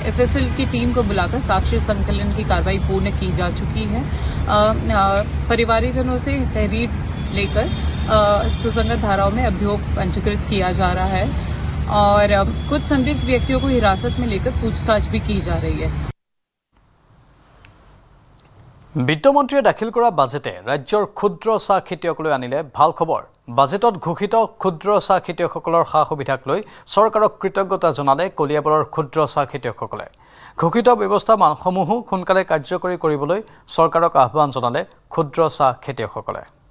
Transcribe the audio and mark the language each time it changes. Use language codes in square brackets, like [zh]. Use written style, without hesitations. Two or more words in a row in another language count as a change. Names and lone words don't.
[hi] एफएसएल की टीम को बुलाकर साक्ष्य संकलन की कार्रवाई पूर्ण की जा चुकी है। परिवारीजनों से तहरीर लेकर सुसंगत धाराओं में अभियोग पंजीकृत किया जा रहा है और कुछ संदिग्ध व्यक्तियों को हिरासत में लेकर पूछताछ भी की जा रही है। [as] বিত্তমন্ত্ৰীয়ে দাখিল কৰা বাজেটে ৰাজ্যৰ ক্ষুদ্ৰ চাহ খেতিয়কলৈ আনিলে ভাল খবৰ। বাজেটত ঘোষিত ক্ষুদ্ৰ চাহ খেতিয়কসকলৰ সা সুবিধাক লৈ চৰকাৰক কৃতজ্ঞতা জনালে কলিয়াবৰৰ ক্ষুদ্ৰ চাহ খেতিয়কসকলে। ঘোষিত ব্যৱস্থাসমূহো সোনকালে কাৰ্যকৰী কৰিবলৈ চৰকাৰক আহ্বান জনালে ক্ষুদ্ৰ চাহ খেতিয়কসকলে।